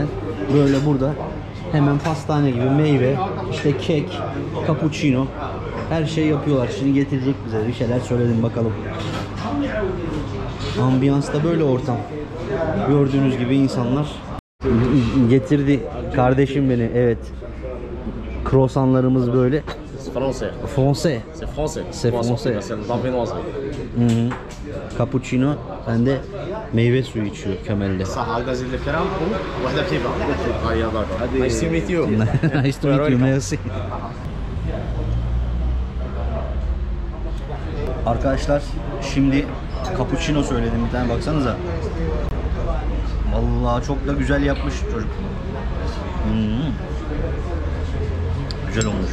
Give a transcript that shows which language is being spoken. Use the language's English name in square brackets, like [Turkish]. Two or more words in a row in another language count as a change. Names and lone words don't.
[Turkish] Böyle burada hemen pastane gibi meyve, işte kek, cappuccino, her şey yapıyorlar. Şimdi getirecek bize, bir şeyler söyledim bakalım. Ambiyansta böyle ortam. Gördüğünüz gibi insanlar. Getirdi kardeşim beni, evet. Croissantlarımız böyle. [French] C'est français. Français. C'est français. C'est français. C'est la viennoiserie. Hı. [Turkish] Cappuccino, ben de meyve suyu içiyor Kemal'de. [Arabic] صح هذا زي الكرام وواحدة [French] petit pain. [Arabic] يا d'accord. [English] Nice to meet you. Nice to meet you, merci. [Turkish] Arkadaşlar şimdi cappuccino söyledim bir tane, baksanıza. Vallahi çok da güzel yapmış çocuk. Güzel olmuş.